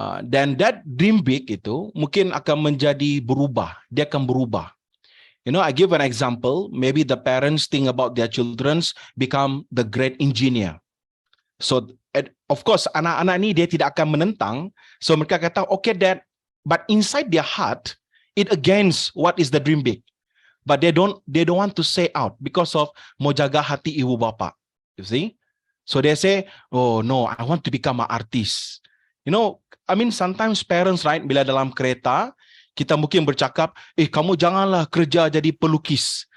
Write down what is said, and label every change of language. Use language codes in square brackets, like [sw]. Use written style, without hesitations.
[ms] Dan [en] that dream big [ms] itu mungkin akan menjadi berubah. Dia akan berubah. [en] I give an example. Maybe the parents think about their children become the great engineer. [ms] So, of course, anak-anak ni dia tidak akan menentang. [en] So, [ms] mereka kata, [en] okay, Dad, but inside their heart, it against what is the dream big. But they don't want to say out because of [ms] mau jaga hati ibu bapa. [en] You see? So, they say, oh, no, I want to become an artist. Sometimes parents, right, [ms] bila dalam kereta, kita mungkin bercakap, kamu janganlah kerja jadi pelukis.